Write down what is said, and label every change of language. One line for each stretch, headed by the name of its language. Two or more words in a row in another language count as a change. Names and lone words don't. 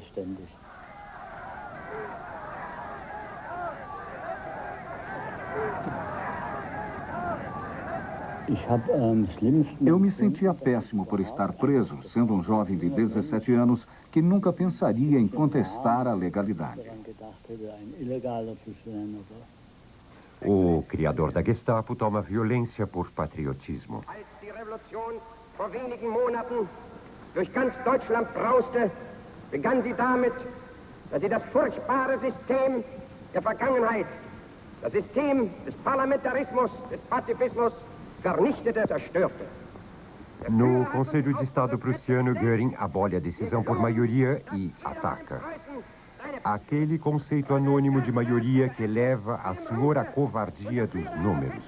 Portuguese: Eu me sentia péssimo por estar preso, sendo um jovem de 17 anos que nunca pensaria em contestar a legalidade. O criador da Gestapo toma violência por patriotismo.
German: Als die Revolution vor wenigen Monaten durch ganz Deutschland brauste, begann sie damit, dass sie das furchtbare System der Vergangenheit, das System des Parlamentarismus, des Pazifismus, vernichtete, zerstörte.
Portuguese: No Conselho de Estado prussiano, Göring abole a decisão por maioria e ataca. Aquele conceito anônimo de maioria que leva a senhor à covardia dos números.